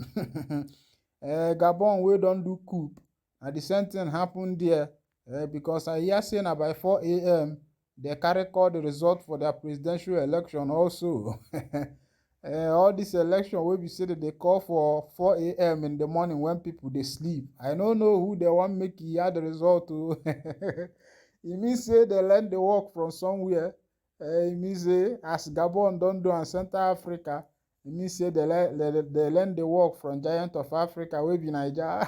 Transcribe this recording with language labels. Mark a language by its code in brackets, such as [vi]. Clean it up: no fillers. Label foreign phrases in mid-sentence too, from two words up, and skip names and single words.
[pcm] Gabon wey don do coup, na the same thing happen there. Because I hear say na by 4 a.m. they carry call the result for their presidential election also. All this election wey be say that they call for 4 a.m. in the morning when people they sleep. I don't know who they want make hear the result to. It means say they learn the work from somewhere. It means say as Gabon don't do in Central Africa, it means say they learn the work from giant of Africa wey be Niger.